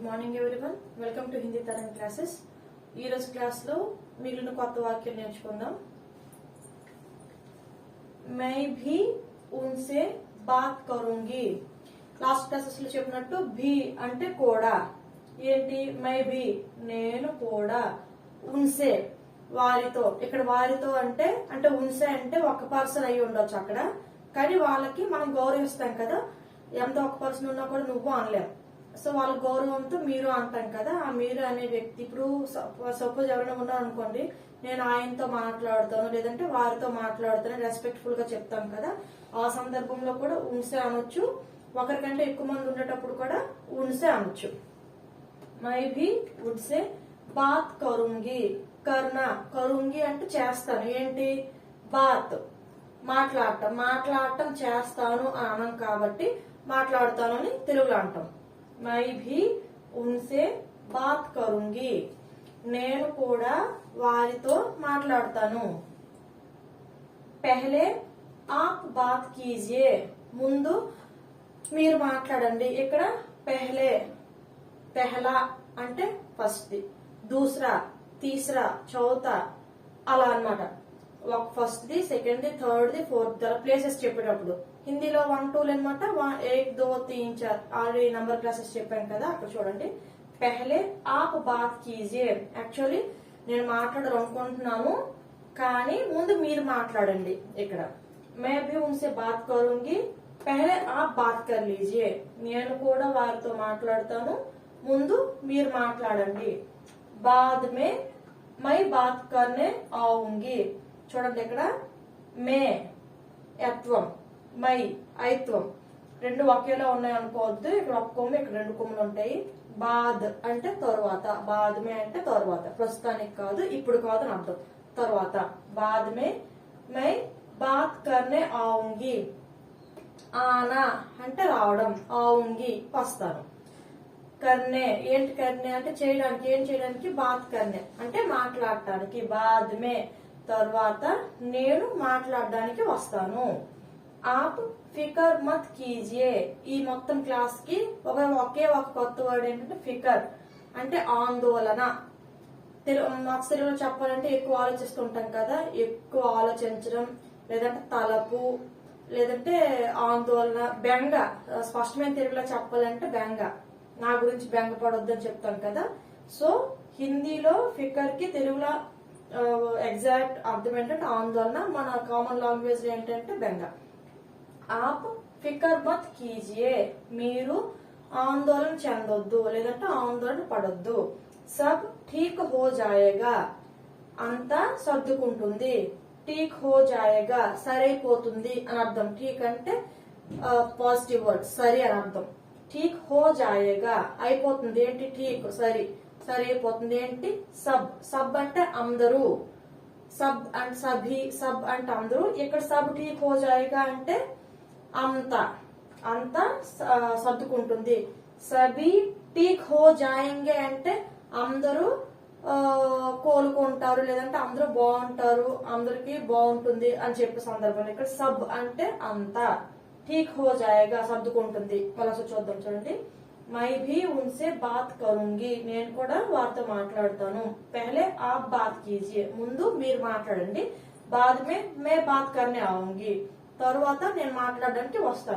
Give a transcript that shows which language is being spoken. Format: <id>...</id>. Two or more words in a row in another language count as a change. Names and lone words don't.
<en>morning everyone, welcome to Hindi Taram classes.</en> <te>ఈ రోజు క్లాస్ లో మిగిలిన కొత్త వాక్యాలు నేర్చుకుందాం.</te> <hi>मैं भी उनसे बात करूँगी.</hi> <en>last classes</en> <te>లో చెప్పినట్టు భీ అంటే కూడా. ఏంటి?</te> <hi>मैं भी</hi> <te>నేను కూడా, ఉన్సే వారితో. ఇక్కడ వారితో అంటే ఉన్సే అంటే ఒక పర్సన్ అయి ఉండొచ్చు అక్కడ, కానీ వాళ్ళకి మనం గౌరవిస్తాం కదా. ఎంత ఒక పర్సన్ ఉన్నా కూడా నువ్వు అనలేం. సో వాళ్ళ గౌరవంతో మీరు అంటాం కదా. ఆ మీరు అనే వ్యక్తి, ఇప్పుడు సపోజ్ ఎవరైనా ఉన్నారు అనుకోండి, నేను ఆయనతో మాట్లాడుతాను లేదంటే వారితో మాట్లాడుతాను రెస్పెక్ట్ఫుల్ గా చెప్తాం కదా. ఆ సందర్భంలో కూడా ఉన్సే అనొచ్చు. ఒకరికంటే ఎక్కువ మంది ఉండేటప్పుడు కూడా ఉన్సే అనొచ్చు.</te> <hi>मैं भी उनसे बात करूँगी.</hi> <te>కరూంగి అంటే చేస్తాను. ఏంటి? బాత్ మాట్లాడటం చేస్తాను అని అనం కాబట్టి మాట్లాడతాను అని తెలుగులో అంటాం.</te> <hi>मैं भी उनसे बात करूँगी.</hi> <te>నేను కూడా వారితో మాట్లాడతాను.</te> <hi>पहले आप बात कीजिए.</hi> <te>ముందు మీరు మాట్లాడండి. ఇక్కడ పెహలా అంటే</te> <en>first the,</en> <hi>दूसरा, तीसरा,</hi> <te>చౌతా అలా అన్నమాట. ఒక</te> <en>first the, second the, third the, fourth the places</en> <te>చెప్పేటప్పుడు హిందీలో 1 2 అనమాట. 1 2 3 4 ఆల్రెడీ</te> <en>number classes</en> <te>చెప్పాను కదా, అక్కడ చూడండి.</te> <hi>पहले आप बात कीजिए.</hi> <te>యాక్చువల్లీ నేను మాట్లాడాలనుకుంటున్నాను, కానీ ముందు మీరు మాట్లాడండి.</te> <hi>ఇక్కడ मैं भी उनसे बात करूँगी, पहले आप बात कर लीजिए.</hi> <te>నేను కూడా వారితో మాట్లాడతాను, ముందు మీరు మాట్లాడండి.</te> <hi>बाद में मैं बात करने आऊँगी.</hi> <te>చూడండి, ఇక్కడ మే యత్వం, మై ఐత్వం రెండు ఒకేలా ఉన్నాయి అనుకోవద్దు. ఇక్కడ ఒక కొమ్ము, ఇక్కడ 2 కొమ్ములు ఉంటాయి. బాద్ అంటే తరువాత,</te> <hi>बाद में</hi> <te>అంటే తరువాత, ప్రస్తుతానికి కాదు, ఇప్పుడు కాదు అని అర్థం.</te> <hi>తరువాత बाद में मैं बात करने आऊँगी.</hi> <te>ఆనా అంటే రావడం, ఆऊंगी వస్తాను. కర్నే ఏంటి? కర్నే అంటే చేయడానికి. ఏం చేయడానికి?</te> <hi>बात करने</hi> <te>అంటే మాట్లాడటానికి.</te> <hi>बाद में</hi> <te>తర్వాత నేను మాట్లాడడానికి వస్తాను.</te> <hi>आप फ़िकर मत कीजिए.</hi> <te>ఈ మొత్తం క్లాస్ కి ఒకే ఒక కొత్త వర్డ్ ఏంటంటే ఫికర్ అంటే ఆందోళన. తెలుగులో చెప్పాలంటే ఎక్కువ ఆలోచిస్తుంటాం కదా. ఎక్కువ ఆలోచించడం, లేదంటే తలపు, లేదంటే ఆందోళన, బెంగ. స్పష్టమైన తెలుగులో చెప్పాలంటే బెంగ. నా గురించి బెంగ పడొద్దు అని చెప్తాం కదా. సో హిందీలో ఫికర్ కి తెలుగులో ఎగ్జాక్ట్ అర్థం ఏంటంటే ఆందోళన. మన</te> <en>common language</en> <te>ఏంటంటే బెంగ.</te> <hi>आप फ़िकर मत कीजिए.</hi> <te>మీరు ఆందోళన చెందొద్దు, లేదంటే ఆందోళన పడొద్దు.</te> <hi>सब ठीक हो जाएगा.</hi> <te>అంతా సర్దుకుంటుంది.</te> <hi>ठीक हो जाएगा</hi> <te>సరైపోతుంది అని అర్థం. ఠీక్ అంటే</te> <en>positive word,</en> <te>సరి అని అర్థం.</te> <hi>ठीक हो जाएगा</hi> <te>అయిపోతుంది. ఏంటి? ఠీక్ సరి, సరైపోతుంది. ఏంటి? సబ్ అంటే అందరూ, సబ్ అండ్ సభి, సబ్ అంటే అందరూ. ఇక్కడ</te> <hi>सब ठीक हो जाएगा</hi> <te>అంటే అంతా సర్దుకుంటుంది.</te> <hi>सभी ठीक हो जाएँगे</hi> <te>అంటే అందరూ కోలుకుంటారు, లేదంటే అందరూ బాగుంటారు, అందరికి బాగుంటుంది అని చెప్పే సందర్భంలో ఇక్కడ సబ్ అంటే అంతా.</te> <hi>ठीक हो जाएगा</hi> <te>సర్దుకుంటుంది. మళ్ళీ చూద్దాం, చూడండి.</te> <hi>मैं भी उनसे बात करूँगी.</hi> <te>నేను కూడా వారితో మాట్లాడతాను.</te> <hi>पहले आप बात कीजिए.</hi> <te>ముందు మీరు మాట్లాడండి.</te> <hi>बाद में मैं बात करने आऊँगी.</hi> <te>తరువాత నేను మాట్లాడడానికి వస్తాను.</te>